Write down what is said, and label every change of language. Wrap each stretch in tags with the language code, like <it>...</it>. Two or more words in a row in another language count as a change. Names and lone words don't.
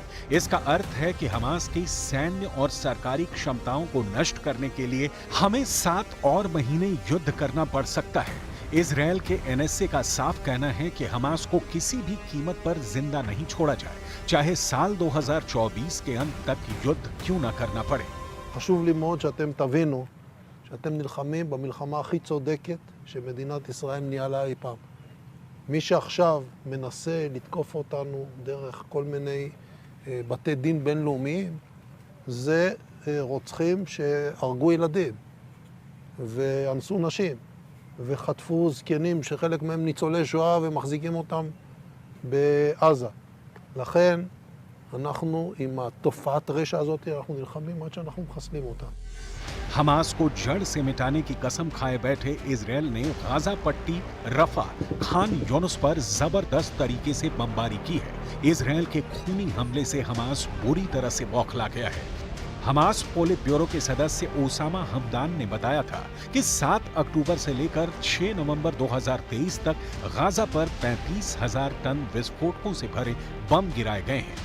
<hi>इसका अर्थ है कि हमास की सैन्य और सरकारी क्षमताओं को नष्ट करने के लिए हमें 7 और महीने युद्ध करना पड़ सकता है। इजरायल के एनएसए का साफ कहना है कि हमास को किसी भी कीमत पर जिंदा नहीं छोड़ा जाए, चाहे साल 2024 के अंत तक युद्ध क्यों न करना पड़े।</hi> <he>חשוב לי מאוד שאתם תבינו שאתם נלחמים במלחמה הכי צודקת שמדינת ישראל ניהלה אי פעם. מי שעכשיו מנסה לתקוף אותנו דרך כל מיני בתי דין בינלאומיים זה רוצחים שהרגו ילדים ואנסו נשים וחטפו זקנים שחלק מהם ניצולי שואה ומחזיקים אותם בעזה. לכן אנחנו עם התופעת רשע הזאת אנחנו נלחמים עד שאנחנו מחסלים אותה.</he> <hi>हमास को जड़ से मिटाने की कसम खाए बैठे इजरायल ने गाजा पट्टी, रफा, खान यूनुस पर जबरदस्त तरीके से बमबारी की है। इजरायल के खूनी हमले से हमास बुरी तरह से बौखला गया है। हमास पोलित ब्यूरो के सदस्य ओसामा हमदान ने बताया था कि 7 अक्टूबर से लेकर 6 नवंबर 2023 तक गाजा पर 35,000 टन विस्फोटकों से भरे बम गिराए गए हैं।</hi>